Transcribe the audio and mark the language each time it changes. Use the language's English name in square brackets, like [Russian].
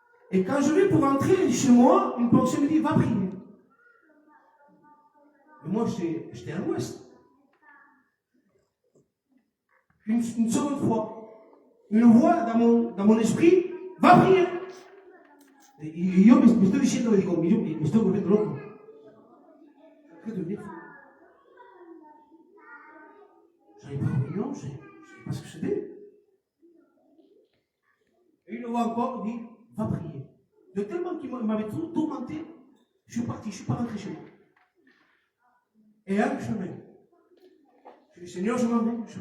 [French] Et quand je vais pour rentrer chez moi, une pensée me dit, va prier. Et moi, j'étais à l'ouest. Une seconde fois, une voix dans mon esprit, va prier. [Spanish] Et yo me estoy diciendo, digo, me estoy volviendo loco. [French] Je vais devenir fou. J'avais pas réunion, je ne sais pas ce que c'était. Et une voix encore dit, va prier. De tellement qu'il m'avait tout tourmenté, je suis parti, je ne suis pas rentré chez moi. Et un chemin. Je dis, Seigneur, je m'en vais.